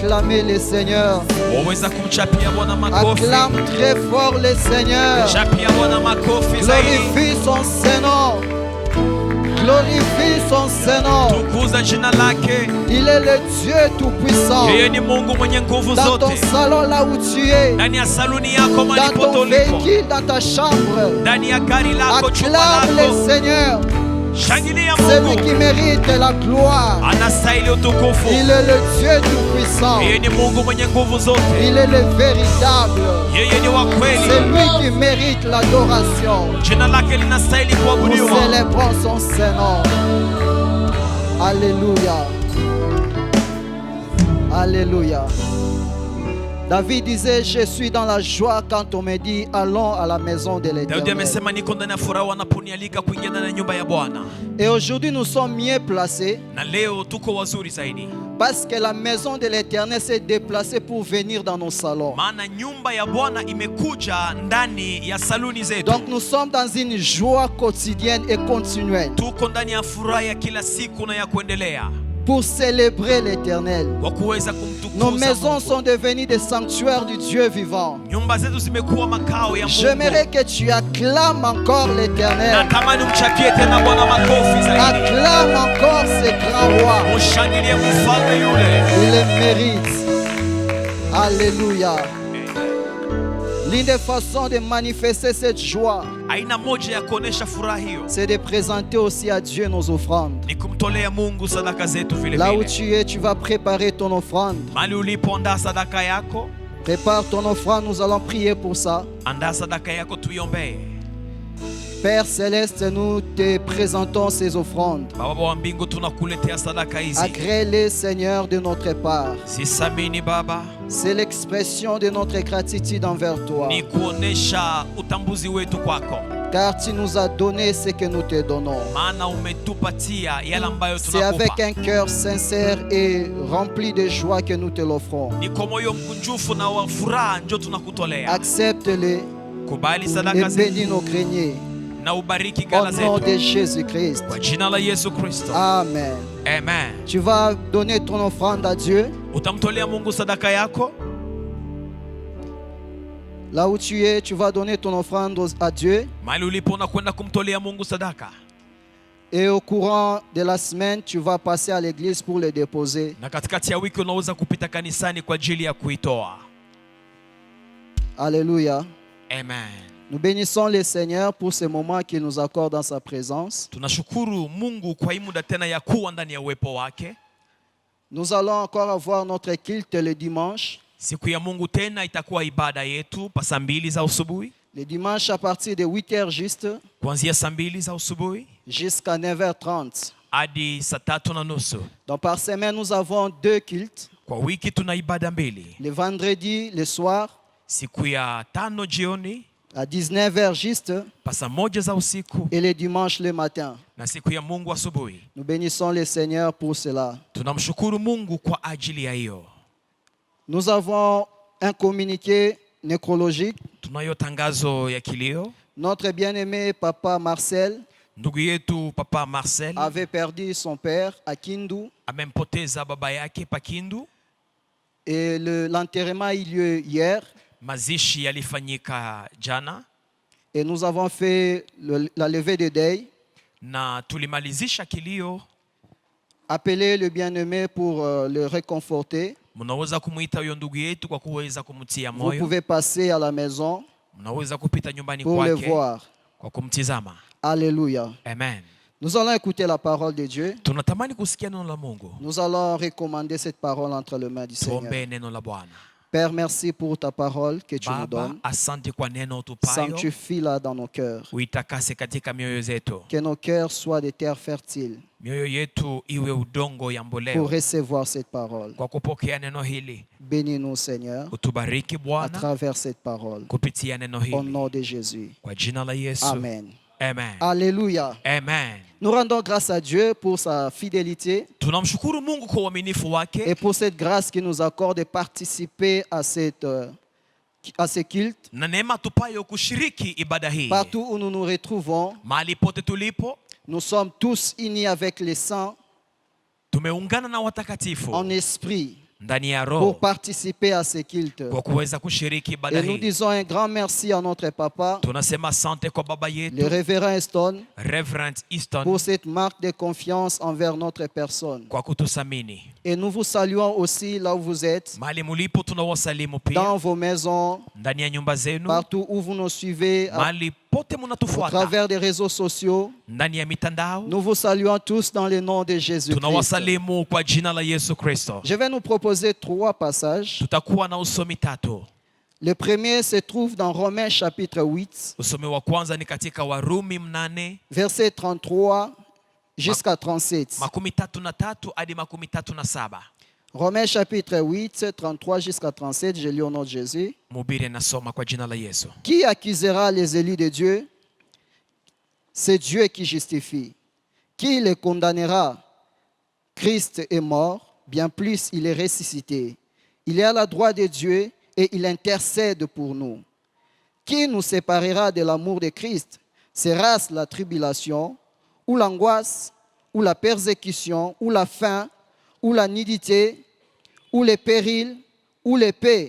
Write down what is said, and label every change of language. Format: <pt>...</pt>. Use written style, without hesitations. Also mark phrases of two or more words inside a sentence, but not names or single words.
<fr>acclamer le Seigneur.</fr> <sw>waweza kumchapia Bwana makofi.</sw> <fr>Acclame très fort le Seigneur.</fr> <sw>Chapia Bwana makofi zaidi.</sw> <fr>Glorifie son Saint-Nom. Glorifie son Saint-Nom.</fr> <sw>Tukuza jina lake.</sw> <fr>Il est le Dieu tout-puissant.</fr> <sw>Yeye ni Mungu mwenye nguvu</sw> <fr>Dans ton</fr> <sw>zote.</sw> <fr>salon là où tu es,</fr> <sw>Ndani ya saluni yako</sw> <fr>dans</fr> <sw>malipo</sw> <fr>ton</fr> <sw>tulipo.</sw> <fr>véhicule, dans ta chambre,</fr> <sw>Ndani ya gari lako, chumba</sw> <fr>acclame le</fr> <sw>lako.</sw> <fr>Seigneur.</fr> <sw>Shangilia</sw> <fr>Celui qui</fr> <sw>Mungu.</sw> <fr>mérite la gloire.</fr> <sw>Anastahili utukufu.</sw> <fr>Il est le Dieu tout-puissant.</fr> <sw>Yeye ni Mungu mwenye nguvu zote.</sw> <fr>Il est le véritable.</fr> <sw>Yeye ni wa</sw> <fr>C'est</fr> <sw>kweli.</sw> <fr>lui qui mérite l'adoration.</fr> <sw>Jina lake linastahili</sw> <fr>Nous</fr> <sw>kuabudiwa.</sw> <fr>célébrons son Saint-Nom. Alléluia. Alléluia. David disait, je suis dans la joie quand on me dit, allons à la maison de</fr> <sw>Daudi</sw> <fr>l'Éternel.</fr> <sw>amesema niko ndani ya furaha wanaponialika kuingia ndani ya nyumba ya Bwana.</sw> <fr>Et aujourd'hui, nous sommes mieux placés</fr> <sw>Na leo tuko wazuri zaidi.</sw> <fr>parce que la maison de l'Éternel s'est déplacée pour venir dans nos salons.</fr> <sw>Maana nyumba ya Bwana imekuja ndani ya saluni zetu.</sw> <fr>Donc nous sommes dans une joie quotidienne et continuelle</fr> <sw>Tuko ndani ya furaha ya kila siku na ya kuendelea.</sw> <fr>pour célébrer l'Éternel.</fr> <sw>Kwa kuweza</sw> <fr>Nos</fr> <sw>kumtukuza</sw> <fr>maisons</fr> <sw>Mungu.</sw> <fr>sont devenues des sanctuaires du Dieu vivant.</fr> <sw>Nyumba zetu zimekuwa makao ya Mungu.</sw> <fr>J'aimerais que tu acclames encore l'Éternel.</fr> <sw>Natamani umchapie tena Bwana makofi zaidi.</sw> <fr>Acclame encore ce grand roi.</fr> <sw>Mushangilie mfalme yule.</sw> <fr>Il le mérite. Alléluia. L'une des façons de manifester cette joie,</fr> <sw>Aina moja ya kuonesha furaha hiyo</sw> <fr>c'est de présenter aussi à Dieu nos offrandes.</fr> <sw>ni kumtolea Mungu sadaka zetu vile</sw> <fr>Là où</fr> <sw>vile.</sw> <fr>tu es, tu vas préparer ton offrande.</fr> <sw>Mali ulipoandaa sadaka yako,</sw> <fr>Prépare ton offrande, nous allons prier pour ça.</fr> <sw>andaa sadaka yako tuiombee.</sw> <fr>Père Céleste, nous te présentons ces offrandes.</fr> <sw>Baba wa mbingu, tunakuletea sadaka hizi.</sw> <fr>Agrée-les, Seigneur, de notre part.</fr> <sw>Zisamini Baba,</sw> <fr>C'est l'expression de notre gratitude envers toi.</fr> <sw>ni kuonesha utambuzi wetu kwako.</sw> <fr>Car tu nous as donné ce que nous te donnons.</fr> <sw>Maana umetupatia yale ambayo</sw> <fr>C'est avec</fr> <sw>tunakupa.</sw> <fr>un cœur sincère et rempli de joie que nous te l'offrons.</fr> <sw>Ni kwa moyo mkunjufu na wa furaha ndio tunakutolea.</sw> <fr>Accepte-les</fr> <sw>Kubali</sw> <fr>et</fr> <sw>sadaka</sw> <fr>bénis</fr> <sw>zetu</sw> <fr>nos greniers.</fr> <sw>na ubariki</sw> <fr>Au</fr> <sw>gala</sw> <fr>nom</fr> <sw>zetu</sw> <fr>de Jésus-Christ.</fr> <sw>kwa jina la Yesu Kristo. Amen. Amen.</sw> <fr>Tu vas donner ton offrande à Dieu.</fr> <sw>Utamtolea Mungu sadaka yako.</sw> <fr>Là où tu es, tu vas donner ton offrande à Dieu.</fr> <sw>Mahali ulipo unakwenda kumtolea Mungu sadaka.</sw> <fr>Et au courant de la semaine, tu vas passer à l'église pour le déposer.</fr> <sw>Na katikati ya wiki unaweza kupita kanisani kwa ajili ya kuitoa.</sw> <fr>Alléluia. Amen. Nous bénissons le Seigneur pour ce moment qu'il nous accorde dans sa présence.</fr> <sw>Tunashukuru Mungu kwa hii muda tena ya kuwa ndani ya uwepo wake.</sw> <fr>Nous allons encore avoir notre culte le dimanche.</fr> <sw>Siku ya Mungu tena itakuwa ibada yetu pa saa 2 za asubuhi.</sw> <fr>Le dimanche à partir de 8h juste</fr> <sw>Kuanzia saa 2 za asubuhi</sw> <fr>jusqu'à 9h30.</fr> <sw>hadi saa 3:30.</sw> <fr>Donc par semaine, nous avons 2 cultes.</fr> <sw>Kwa wiki tuna ibada 2.</sw> <fr>Le vendredi, le soir,</fr> <sw>Siku ya 5 jioni</sw> <fr>à 19h juste,</fr> <sw>pa saa 1 za usiku</sw> <fr>et le dimanche le matin.</fr> <sw>na siku ya Mungu asubuhi.</sw> <fr>Nous bénissons le Seigneur pour cela.</fr> <sw>Tunamshukuru Mungu kwa ajili ya hiyo.</sw> <fr>Nous avons un communiqué nécrologique.</fr> <sw>Tunayo tangazo ya kilio.</sw> <fr>Notre bien-aimé papa Marcel</fr> <sw>Ndugu yetu Papa Marcel</sw> <fr>avait perdu son père à Kindu</fr> <sw>amempoteza baba yake Pakindu.</sw> <fr>et l'enterrement a eu lieu hier.</fr> <sw>Mazishi yalifanyika jana</sw> <fr>Et nous avons fait la levée de deuil.</fr> <sw>na tulimalizisha kilio.</sw> <fr>Appelez le bien-aimé pour le réconforter.</fr> <sw>Mnaweza kumuita huyo ndugu yetu kwa kuweza kumtia</sw> <fr>Vous</fr> <sw>moyo.</sw> <fr>pouvez passer à la maison</fr> <sw>Mnaweza kupita nyumbani</sw> <fr>pour le</fr> <sw>kwake</sw> <fr>voir.</fr> <sw>kwa kumtizama.</sw> <fr>Alléluia. Amen. Nous allons écouter la parole de Dieu.</fr> <sw>Tunatamani kusikia neno la Mungu.</sw> <fr>Nous allons recommander cette parole entre les mains du Seigneur.</fr> <sw>Tuombe neno la Bwana.</sw> <fr>Père, merci pour ta parole que tu nous</fr> <sw>Baba,</sw> <fr>donnes.</fr> <sw>asante kwa neno tupayo.</sw> <fr>Sanctifie-la dans nos cœurs.</fr> <sw>Uitakase katika mioyo zetu.</sw> <fr>Que nos cœurs soient des terres fertiles</fr> <sw>Mioyo yetu iwe udongo ya</sw> <fr>pour</fr> <sw>mboleo</sw> <fr>recevoir cette parole.</fr> <sw>kwa kupokea neno hili.</sw> <fr>Bénis-nous, Seigneur,</fr> <sw>Utubariki</sw> <fr>à</fr> <sw>Bwana</sw> <fr>travers cette parole.</fr> <sw>kupitia neno</sw> <fr>Au</fr> <sw>hili.</sw> <fr>nom de Jésus.</fr> <sw>Kwa jina la Yesu. Amen. Amen. Alléluia. Amen.</sw> <fr>Nous rendons grâce à Dieu pour sa fidélité</fr> <sw>Tunamshukuru Mungu kwa uaminifu</sw> <fr>et</fr> <sw>wake</sw> <fr>pour cette grâce qu'il nous accorde de participer à ce culte.</fr> <sw>na neema tupayo kushiriki ibada hii.</sw> <fr>Partout où nous nous retrouvons,</fr> <sw>Mahali pote tulipo</sw> <fr>nous sommes tous unis avec les saints</fr> <sw>tumeungana na watakatifu</sw> <fr>en esprit.</fr> <sw>ndani ya</sw> <fr>pour</fr> <sw>roho</sw> <fr>participer à ce culte.</fr> <sw>kwa kuweza kushiriki ibada</sw> <fr>Et nous</fr> <sw>hii.</sw> <fr>disons un grand merci à notre papa,</fr> <sw>Tunasema asante kwa baba</sw> <fr>le</fr> <sw>yetu</sw> <fr>révérend Eston,</fr> <sw>Reverend Easton</sw> <fr>pour cette marque de confiance envers notre personne.</fr> <sw>kwa kutusamini.</sw> <fr>Et nous vous saluons aussi là où vous êtes,</fr> <sw>Mahali mulipo tunawasalimu</sw> <fr>dans</fr> <sw>pia,</sw> <fr>vos maisons,</fr> <sw>ndani ya nyumba zenu,</sw> <fr>partout où vous nous suivez,</fr> <sw>mahali pote</sw> <fr>au</fr> <sw>munatufuata,</sw> <fr>travers des réseaux sociaux.</fr> <sw>ndani ya mitandao.</sw> <fr>Nous vous saluons tous dans le nom de Jésus-Christ.</fr> <sw>Tunawasalimu kwa jina la Yesu Kristo.</sw> <fr>Je vais nous proposer 3 passages.</fr> <sw>Tutakuwa na usomi tatu.</sw> <fr>Le premier se trouve dans Romains chapitre 8,</fr> <sw>Usomi wa kwanza ni katika Warumi 8</sw> <fr>verset 33 jusqu'à 37.</fr> <sw>33 hadi 37.</sw> <fr>Romains chapitre 8, 33 jusqu'à 37, je lis au nom de Jésus.</fr> <sw>Mhubiri anasoma kwa jina la Yesu.</sw> <fr>Qui accusera les élus de Dieu? C'est Dieu qui justifie. Qui les condamnera? Christ est mort, bien plus il est ressuscité. Il est à la droite de Dieu et il intercède pour nous. Qui nous séparera de l'amour de Christ? Sera-ce la tribulation, ou l'angoisse, ou la persécution, ou la faim, ou la nudité, ou les périls, ou l'épée?</fr>